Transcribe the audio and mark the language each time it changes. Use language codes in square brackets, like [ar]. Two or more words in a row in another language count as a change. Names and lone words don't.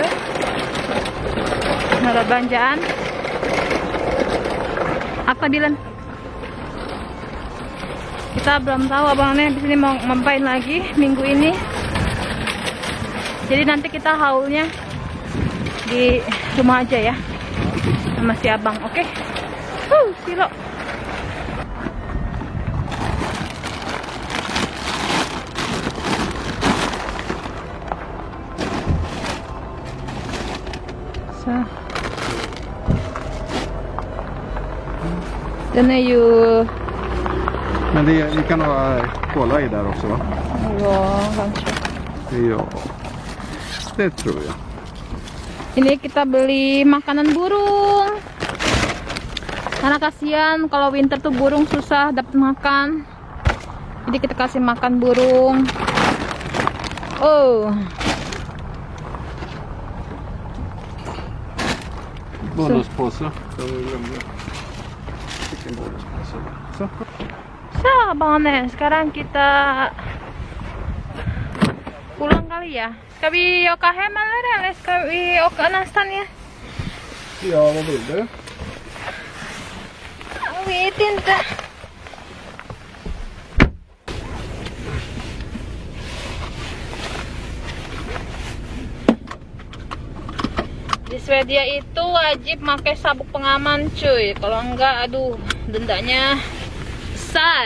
[id] Naruh belanjaan. Apa Dilan? Kita belum tahu abangnya di sini mau ngapain lagi minggu ini. Jadi nanti kita haulnya di rumah aja ya sama si abang, oke? [sv] Silo. Så. Den är ju... Men det kan ha kola i där också va? Ja, kanske. Ja, det tror jag. [id] Ini kita beli makanan burung. Karena kasihan kalau winter tuh burung susah dapat makan. Jadi kita kasih makan burung. Oh. [sv] Bonuspåse. Vilken bonuspåse? Så. [id] So, Bang Ane, sekarang kita pulang kali ya. [sv] Ska vi åka hem eller ska vi åka nästan ya? Ja, vad vill du? Jag vet inte. [id] Di Swedia itu wajib pakai sabuk pengaman cuy. Kalau enggak, aduh, dendanya besar.